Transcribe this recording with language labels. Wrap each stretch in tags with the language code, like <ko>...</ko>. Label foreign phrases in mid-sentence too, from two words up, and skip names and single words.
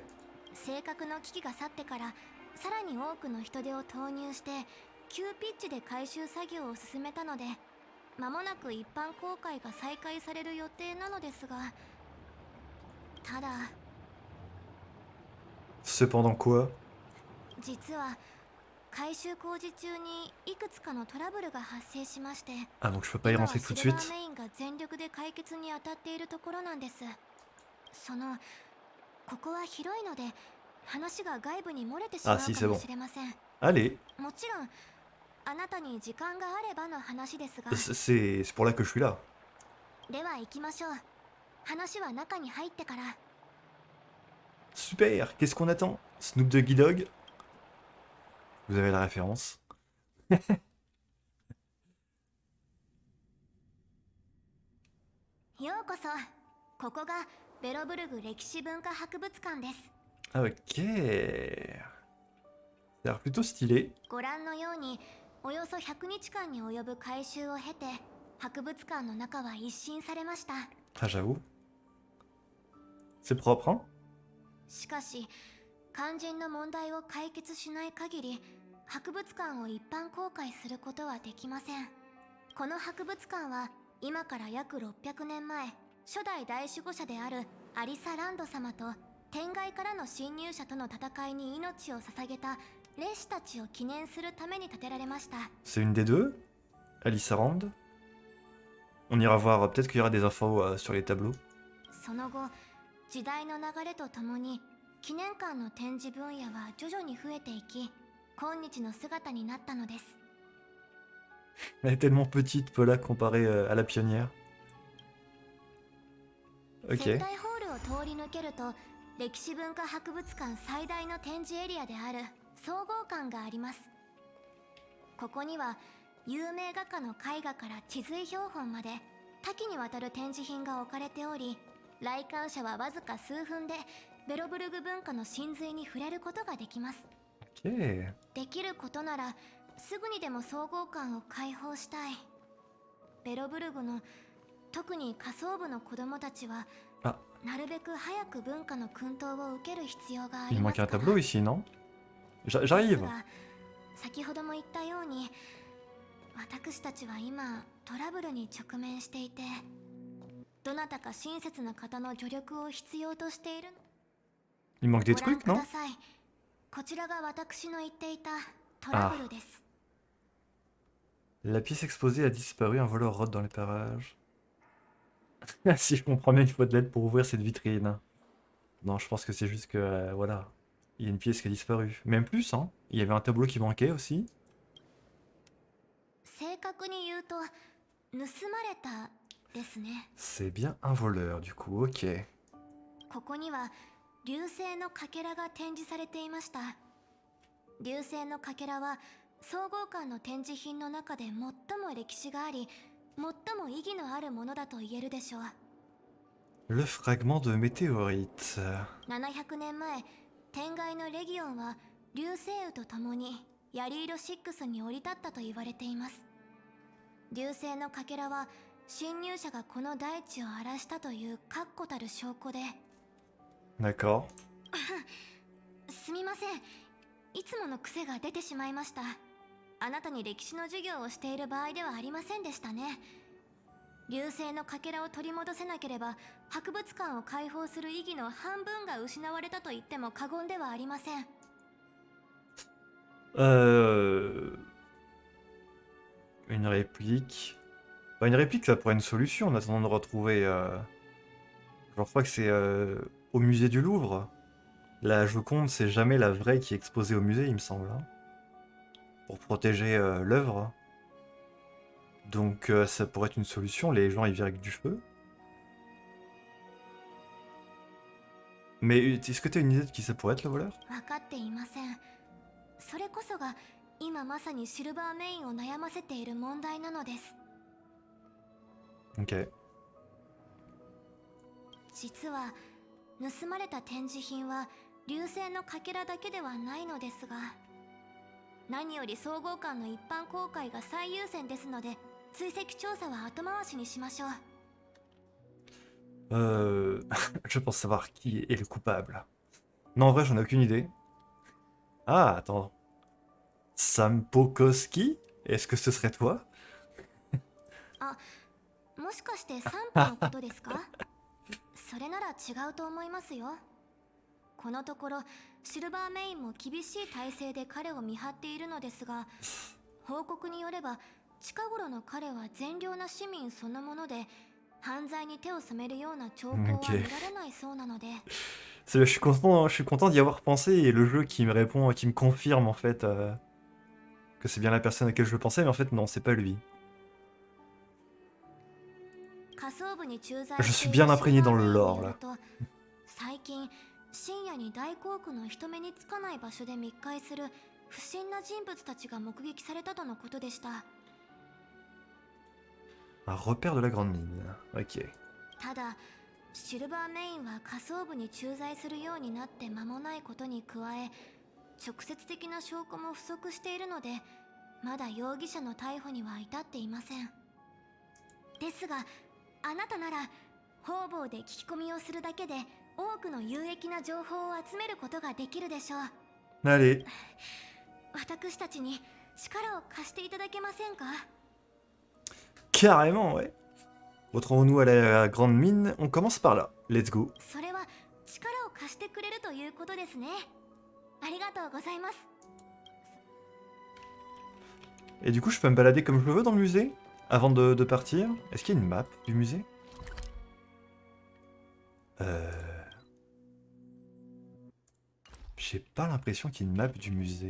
<ja>正確の危機が去ってからさらに多くの人手を投入して急ピッチで改修作業を進めたので、間もなく一般公開が再開される予定なのですが、ただ</ja> <fr>Cependant quoi?</fr> <ja>実は改修工事中にいくつかのトラブルが発生しまして、</ja> <fr>Ah donc je peux pas y</fr> <ja>今は</ja> <fr>rentrer</fr> <ja>シ</ja> <fr>tout de</fr> <ja>ルバー</ja> <fr>suite?</fr> <ja>メインが全力で解決に当たっているところなんです。ここは広いので話が外部に漏れてしまう</ja> <fr>Ah si,</fr> <ja>か</ja> <fr>c'est</fr> <ja>も</ja> <fr>bon.</fr> <ja>しれません。</ja> <fr>Allez,</fr> <ja>もちろんあなたに時間があればの話ですが、</ja> <fr>c'est pour là que je suis là.</fr> <ja>では行きましょう。話は中に入ってから。</ja> <fr>Super, qu'est-ce qu'on attend? Snoop Doggy Dogg? Vous avez la référence.</fr> <ja>ようこそ。ここがベロブルグ歴史文化博物館です。</ja> <fr>Ah, ok. Ça a l'air plutôt stylé.</fr> <ja>ご覧のようにおよそ100日間に及ぶ改修を経て博物館の中は一新されました。</ja> <fr>Ah, j'avoue. C'est propre, hein?</fr> <ja>しかし肝心の問題を解決しない限り博物館を一般公開することはできません。この博物館は今から約600年前、初代大守護者であるアリサ・ランド様と天外からの侵入者との戦いに命を捧げた烈士たちを記念するために建てられました。</ja> <fr>C'est une des deux? Alice Rand? On ira voir, peut-être qu'il y aura des infos sur les tableaux.</fr> <ja>その後、時代の流れとともに記念館の展示分野は徐々に増えていき、今日の姿になったのです。</ja> <fr>Elle est tellement petite, Paula, comparée à la pionnière.</fr> <ja>接</ja> <fr>Ok.</fr> <ja>待ホールを通り抜けると歴史文化博物館最大の展示エリアである総合館があります。ここには有名画家の絵画から地図標本まで多岐にわたる展示品が置かれており、来館者はわずか数分でベロブルグ文化の真髄に触れることができます。</ja> <fr>Ok.</fr> <ja>できることならすぐにでも総合館を開放したい。ベロブルグの特に下層部の子供たちは</ja> <fr>Ah,</fr> <ja>なるべく早く文化の薫陶を受ける必要があ</ja> <fr>il</fr> <ja>りま</ja> <fr>manque</fr> <ja>す</ja> <fr>un</fr> <ja>から。</ja> <fr>tableau ici, non?</fr> <ja>です</ja> <fr>J'arrive.</fr> <ja>が、先ほども言ったように私たちは今トラブルに直面していて、どなたか親切な方の助力を必要としている。</ja> <fr>Il manque des</fr> <ja>ご覧</ja> <fr>trucs,</fr> <ja>くだ</ja> <fr>non?</fr> <ja>さい。こちらが私の言っていたトラ</ja> <fr>Ah.</fr> <ja>ブルです。</ja> <fr>La pièce exposée a disparu, un voleur rôde dans les parages. Si je comprends bien, il faut de l'aide pour ouvrir cette vitrine. Non, je pense que c'est juste que, voilà, il y a une pièce qui a disparu. Même plus, hein. Il y avait un tableau qui manquait aussi.</fr> <ja>正確に言うと盗まれたですね。</ja> <fr>C'est bien un voleur, du coup, ok.</fr> <ja>ここには流星のかけらが展示されていました。流星のかけらは総合館の展示品の中で最も歴史があり、最も意義のあるものだと言えるでしょう。</ja> <fr>Le fragment de météorite.</fr> <ja>700 年前、天外のレギオンは流星雨と共にヤリーロ6に降り立ったと言われています。流星のかけらは侵入者がこの大地を荒らしたという確固たる証拠で。</ja> <fr>D'accord.</fr> <ja>すみません、いつもの癖が出てしまいました。あなたに歴史の授業をしている場合ではありませんでしたね。流星のかけらを取り戻せなければ博物館を開放する意義の半分が失われたと言っても過言ではありません。</ja> <fr>Une réplique. Bah, une réplique, ça pourrait être une solution en attendant de retrouver. Je crois que c'est au musée du Louvre. La Joconde, c'est jamais la vraie qui est exposée au musée, il me semble, hein, pour protéger l'œuvre. Donc ça pourrait être une solution. Les gens y virent avec du feu. Mais est-ce que tu as une idée de qui ça pourrait être le voleur?</fr> <ja>分かっていません。それこそが今まさにシルバーメインを悩ませている問題なのです。</ja> <fr>Ok.</fr> <ja>実は盗まれた展示品は流星のかけらだけではないのですが、何より総合館の一般公開が最優先ですので、追跡調査は後回しにしましょう。</ja> <fr>Je pense savoir qui est le coupable. Non, en vrai, j'en ai aucune idée. Ah, attends. Sam Pokoski? Est-ce que ce serait toi?</fr> <ja>もしかしてサンプのことですか？それなら違うと思いますよ。このところシルバーメインも厳しい体制で彼を見張っているのですが、報告によれば近頃の彼は善良な市民そのもので、犯罪に手を染めるような兆候は見られないそうなので。</ja> <fr>Je suis content d'y avoir pensé et le jeu qui me répond, qui me confirme en fait que c'est bien la personne à laquelle je pensais, mais en fait non, c'est pas lui. Je suis bien imprégné dans le lore là.</fr> <ja>最近深夜に大航空の人目につかない場所で密会する不審な人物たちが目撃されたとのことでした。</ja> <fr>Un repère de la grande mine. Ok.</fr> <ja>ただシルバーメインは下層部に駐在するようになって間もないことに加え、直接的な証拠も不足しているので、まだ容疑者の逮捕には至っていません。ですがあなたなら方々で聞き込みをするだけで多くの有益な情報を集めることができるでしょう。</ja> <fr>Allez.</fr> <ja>私たちに力を貸していただけませんか？</ja> <fr>Carrément, ouais. Retrouvons-nous à la grande mine. On commence par là.</fr> <en>Let's go.</en> <ja>それは力を貸してくれるということですね。ありがとうございます。</ja> <fr>Et du coup, je peux me balader comme je le veux dans le musée avant de partir. Est-ce qu'il y a une map du musée? J'ai pas l'impression qu'il y ait une map du musée.</fr>